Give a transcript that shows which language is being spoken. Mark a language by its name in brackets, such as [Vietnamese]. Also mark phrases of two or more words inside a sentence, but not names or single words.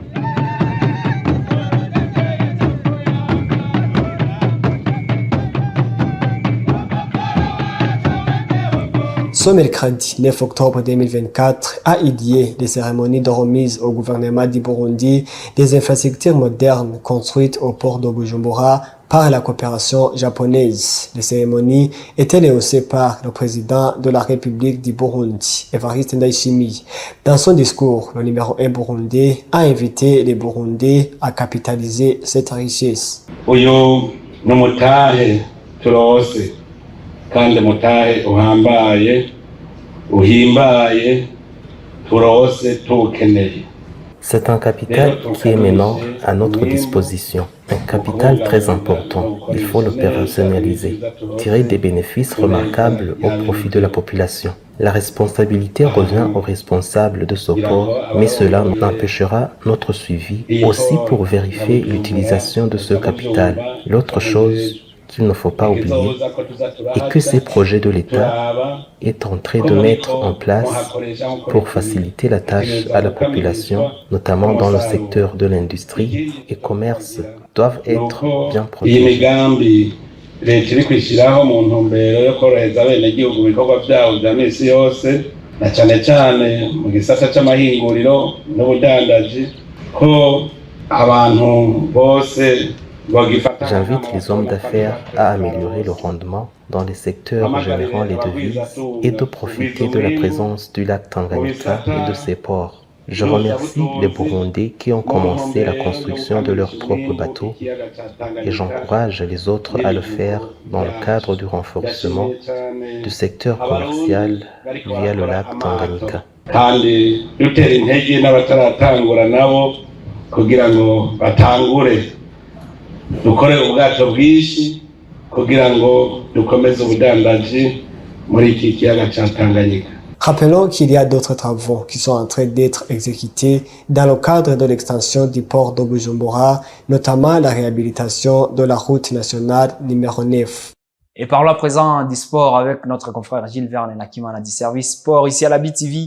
[French] Ce mercredi 9 octobre 2024 a eu lieu les cérémonies de remise au gouvernement du Burundi des infrastructures modernes construites au port de Bujumbura par la coopération japonaise. Les cérémonies étaient lancées par le président de la République du Burundi, Evariste Ndayishimiye. Dans son discours, le numéro 1 burundais a invité les Burundais à capitaliser cette richesse. [Rundi] Uyu numutahe turose kandi mutahe uhambaye uhimbaye turose tukeneye. [French] C'est un capital qui est maintenant à notre disposition. Un capital très important. Il faut le personnaliser, tirer des bénéfices remarquables au profit de la population. La responsabilité revient aux responsables de ce port, mais cela n'empêchera notre suivi aussi pour vérifier l'utilisation de ce capital. L'autre chose qu'il ne faut pas oublier est que ces projets de l'État est en train de mettre en place pour faciliter la tâche à la population, notamment dans le secteur de l'industrie et commerce, doivent être bien protégés. [Rundi] Leta iri kwishyiraho mu ntumbero yo korohereza abenegihugu ibikorwa byabo bya misi yose na cyane cyane mu gisata cy'amahinguriro n'ubudandaji ko abantu bose. [French] J'invite les hommes d'affaires à améliorer le rendement dans les secteurs générant les devises et de profiter de la présence du lac Tanganyika et de ses ports. Je remercie les Burundais qui ont commencé la construction de leurs propres bateaux et j'encourage les autres à le faire dans le cadre du renforcement du secteur commercial via le lac Tanganyika. [Rundi] Kandi dutera intege n'abataratangura nabo kugira ngo batangure dukore ubwato bwinshi kugira ngo dukomeze ubudandaji muri iki kiyaga cya Tanganyika. [French] Rappelons qu'il y a d'autres travaux qui sont en train d'être exécutés dans le cadre de l'extension du port de Bujumbura, notamment la réhabilitation de la route nationale numéro 9. Et parlons à présent du sport avec notre confrère Gilles Verne Nakimana du service sport ici à la BTV.